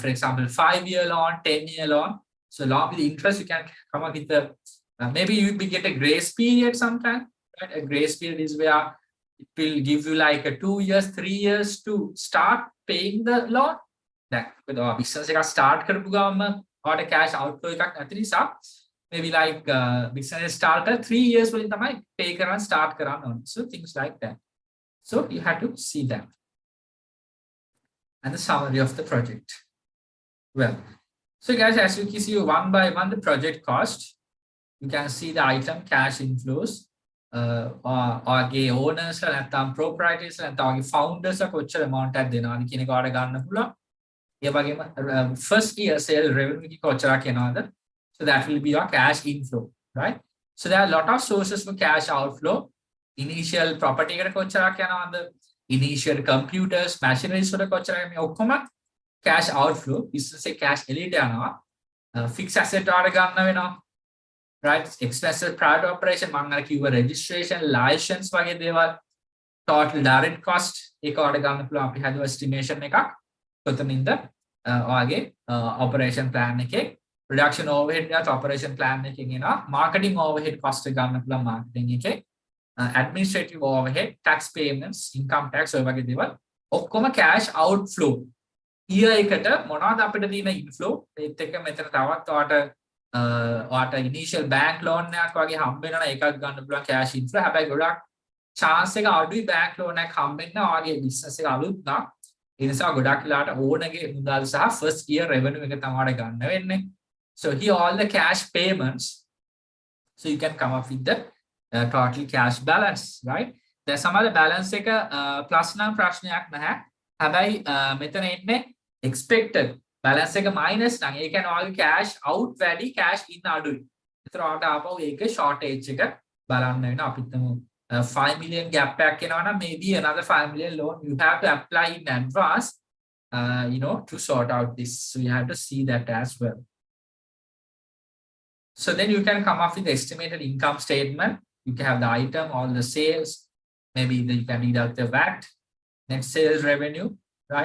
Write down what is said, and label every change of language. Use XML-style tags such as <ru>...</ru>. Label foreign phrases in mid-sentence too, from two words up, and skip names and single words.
<en>Now, for example, 5-year loan, 10-year loan. So along with the interest, you can come up with the maybe you will get a grace period sometime, right? A grace period is where it will give you like a 2 years, 3 years to start paying the loan. That with our business start</en> <si>කරපු ගමන් ඔයාලට</si> <en>cash outflow</en> <si>එකක් නැති නිසා</si> <en>maybe like business starter 3 years</en> <si>වලින් තමයි</si> <en>pay</en> <si>කරන්න start කරන්න ඕනේ.</si> <en>So things like that. So you have to see that. And the summary of the project. Well, so guys, as you can see one by one the project cost, you can see the item cash inflows, or owners නැත්නම් proprietors නැත්නම් founders</en> <si>කොච්චර amount එකක් දෙනවද කියන එක ඔයාලට ගන්න පුළුවන්. ඒ වගේම</si> <en>first year sale revenue</en> <si>එක කොච්චරක් එනවද?</si> <en>So that will be your cash inflow, right? So there are a lot of sources for cash outflow.</en> <si>Initial property එකට කොච්චරක් යනවද?</si> <en>Initial computers, machineries</en> <si>වල කොච්චරක් මේ ඔක්කොම</si> <en>cash outflow.</en> <si>Business එක cash එළියට යනවා.</si> <en>Fixed asset</en> <si>වල ගන්න වෙනවා. Right?</si> <en>Expenses prior to operation</en> <si>මම අර කිව්ව registration, license වගේ දේවල්.</si> <en>Total direct cost</en> <si>ඒක වල ගන්න පුළුවන් අපි හදුව estimation එකක්. කොතනින්ද ඔයාගේ</si> <en>operation plan</en> <si>එකේ</si> <en>production overhead</en> <si>එක</si> <en>operation plan</en> <si>එකකින් එනවා.</si> <en>Marketing overhead cost</en> <si>එක ගන්න පුළුවන් marketing එකේ.</si> <en>Administrative overhead, tax payments, income tax</en> <si>ඔය වගේ දේවල් ඔක්කොම</si> <en>cash outflow.</en> <si>year එකට මොනවද අපිට තියෙන inflow ඒත් එක්ක මෙතන තවත් ඔයාට</si> <en>initial bank loan</en> <si>එකක් වගේ හම්බ වෙනවා ඒකක් ගන්න පුළුවන්</si> <en>cash inflow.</en> <si>හැබැයි ගොඩක් chance එක අඩුයි</si> <en>bank loan</en> <si>එකක් හම්බ වෙන්න ඔයාගේ business එක අලුත් නම් ඒ නිසා ගොඩක් වෙලාවට ඕනගේ මුදල් සහ</si> <en>first year revenue</en> <si>එක තමයි ගන්න වෙන්නේ.</si> <en>So here all the cash payments, so you can come up with the total cash balance, right? There's some other balance එක plus</en> <si>නම් ප්‍රශ්නයක් නැහැ. හැබැයි මෙතන ඉන්නේ</si> <en>expected balance</en> <si>එක minus නම් ඒ කියන්නේ ඔයාගේ</si> <en>cash out</en> <si>වැඩි</si> <en>cash in</en> <si>අඩුයි. ඒතර ඔයාලට ආපහු ඒකේ shortage එක බලන්න වෙනවා. අපි හිතමු</si> <en>5 million gap</en> <si>එකක් එනවා නම්</si> <en>maybe another 5 million loan you have to apply in advance to sort out this. So you have to see that as well. So then you can come up with the estimated income statement. You can have the item, all the sales, maybe you can deduct the VAT, net sales revenue, right?</en>